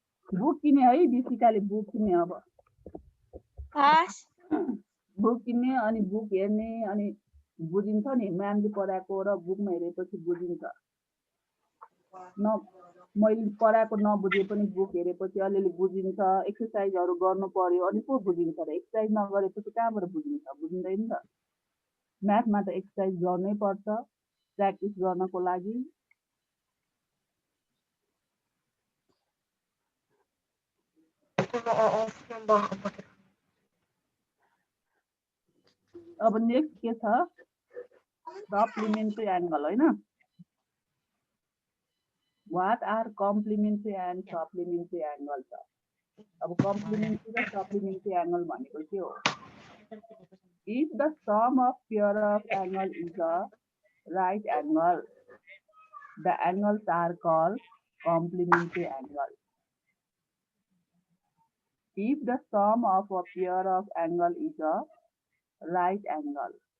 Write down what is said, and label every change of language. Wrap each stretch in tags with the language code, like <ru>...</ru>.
<ne>Book किने है बिसिकाले book किने अब. बुक किन्ने अनि बुक हेर्ने अनि बुझिन्छ नि म्यामले पढाएको र बुकमा हेरेपछि बुझिन्छ. मैले पढाएको नबुझे पनि बुक हेरेपछि अलिअलि बुझिन्छ. एक्सरसाइजहरु गर्नु पर्यो अनि पो बुझिन्छ र एक्सरसाइज नगरेपछि कहाँबाट बुझिन्छ? बुझिँदैन त. म्याथमा त एक्सरसाइज गर्नै पर्छ प्र्याक्टिस गर्नको लागि. अब नेक्स्ट के छ? सप्लिमेन्ट्री एंगल हैन?</ne> <en>What are complementary and supplementary angles?</en> <ne>अब complementary र supplementary angle भनेको के हो?</ne> <en>If the sum of pair of angle is a right angle, the angles are called complementary angle. If the sum of a pair of angle is a right angle.</en>